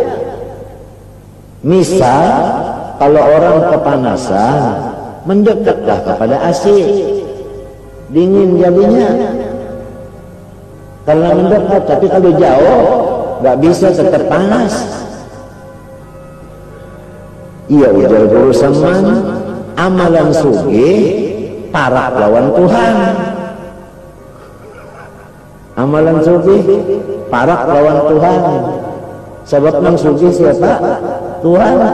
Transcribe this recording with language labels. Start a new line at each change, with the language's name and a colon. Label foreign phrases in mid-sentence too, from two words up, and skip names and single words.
Indonesian: Misal, kalau orang kepanasan, mendekatlah kepada AC. Dingin jadinya. Kalau mendekat, tapi kalau jauh, nggak bisa tetap panas. Iya,
Banjar: ujar guru Saman, amalan sugih, parak lawan Tuhan. Amalan sugih, parak lawan Tuhan. Sebab nang sugih siapa? Tuhan.